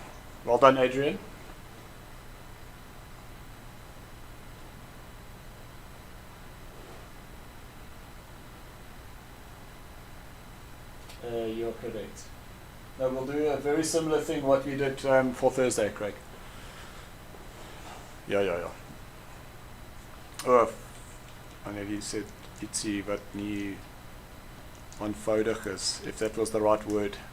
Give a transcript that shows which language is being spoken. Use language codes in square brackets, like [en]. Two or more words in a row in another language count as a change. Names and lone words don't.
[en] Well done, Adrian. You're correct. No, we'll do a very similar thing what we did for Thursday, Craig. [af] Ja. Oh, wanneer jy sê ietsie wat nie eenvoudig is, [en] if that was the right word.